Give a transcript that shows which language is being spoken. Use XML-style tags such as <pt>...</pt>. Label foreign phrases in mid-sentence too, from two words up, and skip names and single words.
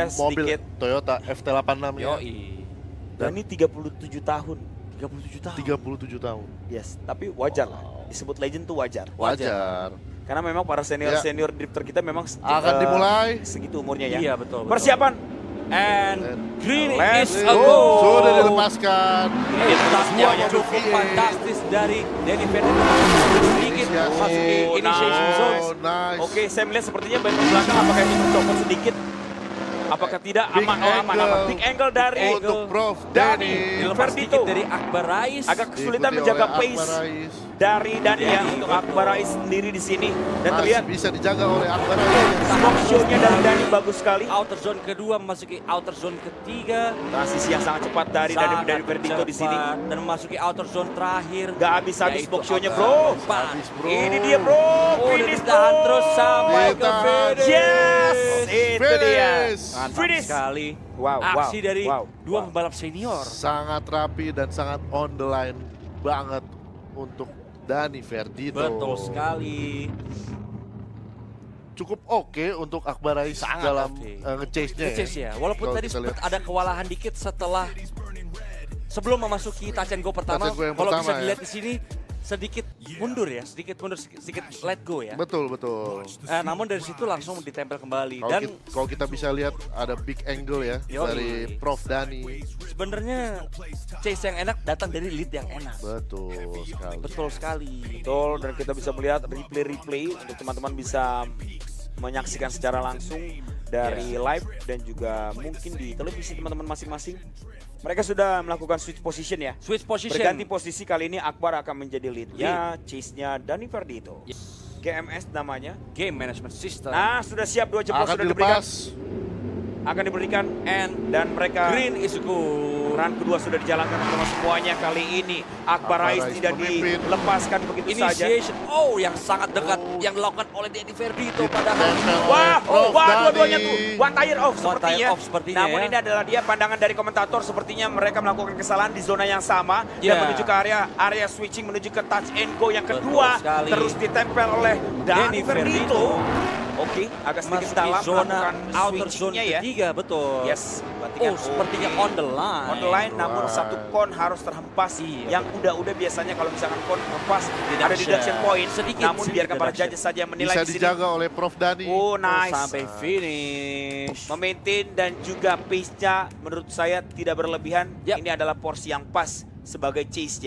<id>mobil sedikit Toyota FT86 ya. Yoi. dan ini 37 tahun. 37 tahun. 37 tahun. Yes, tapi wajar lah. Disebut legend tuh wajar. Wajar. Karena memang para senior drifter kita memang Akan dimulai. segitu umurnya ya. Iya betul. Persiapan.</id> <en>And green Let's is a go. go.</en> <id>Sudah dilepaskan. Start yang Semuanya cukup VA. fantastis dari Danny Ferdinand. Sedikit masuki</id> <en>initiation zone. Oh, nice.</en> <id>Oke, saya melihat sepertinya ban belakang apakah ini mencopot sedikit? Apakah tidak?</id> <en>Big</en> <id>Aman, aman.</id> <en>angle. Big angle dari</en> <id>Untuk Prof Dani. Dani. Dilepas Ferdito. sedikit dari Akbar Rais. agak kesulitan Diikuti menjaga oleh pace Akbar Rais. dari Dani ya Dani, untuk betul. Akbar Rais sendiri di sini. Dan Masih terlihat bisa dijaga oleh Akbar Rais.</id> <en>smoke show-</en> <id>nya dari Dani bagus sekali.</id> <en>Outer zone</en> <id>kedua memasuki</id> <en>outer zone</en> <id>ketiga. Transisi yang sangat cepat dari Ferdito di sini. Dan memasuki</id> <en>outer zone</en> <id>terakhir. Gak habis-habis Yaitu</id> <en>smoke show-</en> <id>nya, outer bro. zone depan. Habis, bro. Ini dia, bro. Oh, dan Finish, ditahan bro. terus sampai ke Ditahan. finish. Yes, itu dia. Mantap Finish. sekali. Wow, Aksi dari dua wow. pembalap senior. Sangat rapi dan sangat</id> <en>on the line</en> <id>banget untuk Dani Ferdito. Betul sekali. Cukup oke untuk Akbar Rais Sangat dalam oke. nge-chase-nya Nge-chase ya. Walaupun Kalau tadi kita sempat lihat. ada kewalahan dikit setelah sebelum memasuki</id> <en>touch and go</en> <id>pertama.</id> <en>Touch and go yang</en> <id>Kalau pertama bisa ya. dilihat di sini sedikit mundur, sedikit</id> <en>let go</en> <id>ya. Betul, betul. Namun dari situ langsung ditempel kembali Kalau dan kalau kita bisa lihat ada</id> <en>big angle</en> <id>ya Yoi. dari Prof Dani. sebenarnya chase yang enak datang dari lead yang enak. Betul sekali. Betul sekali. Betul, dan kita bisa melihat replay untuk teman-teman bisa menyaksikan secara langsung dari live dan juga mungkin di televisi teman-teman masing-masing. Mereka sudah melakukan</id> <en>switch position</en> <id>ya.</id> <en>Switch position.</en> <id>Berganti posisi kali ini Akbar akan menjadi lead-nya, chase-nya Dani Ferdito. GMS namanya.</id> <en>Game management system.</en> <id>Nah, sudah siap 2 jempol Akan sudah diberikan. dilepas. Akan diberikan</id> <en>And</en> <id>dan mereka</id> <en>green is good.</en> <id>run kedua sudah dijalankan sama semuanya kali ini. Akbar Akbar Rais Rais tidak memimpin. dilepaskan begitu saja. Initiation. Oh, yang sangat dekat yang dilakukan oleh Danny Ferdito padahal. Ditempel Wah, oleh Prof wah Dani. dua-duanya tuh</id> <en>one tire off One</en> <id>sepertinya.</id> <en>tire off sepertinya</en> <id>Namun ya. ini adalah dia pandangan dari komentator, sepertinya mereka melakukan kesalahan di zona yang sama dan Ya. menuju ke area switching menuju ke</id> <en>touch and go</en> <id>yang kedua. Betul sekali. Terus ditempel oleh Dani Danny Ferdito. Oke, agak sedikit Masuk dalam di zona melakukan</id> <en>outer zone</en> <id>switchingnya ya. ketiga, betul. Yes, berarti kan, Oh, sepertinya oke.</id> <en>on the line. On the line,</en> <id>namun Right. satu kon harus terhempas. Iya, Yang udah biasanya kalau misalkan kon terhempas ada Deduction.</id> <en>deduction point.</en> <id>Sedikit, Namun sedikit biarkan para deduction. judges saja yang menilai Bisa di sini. dijaga oleh Prof Dani.</id> <en>Oh, nice.</en> <id>Sampai finish. Memaintain dan juga pace-nya menurut saya tidak berlebihan. Yap. Ini adalah porsi yang pas sebagai chase-nya.</id>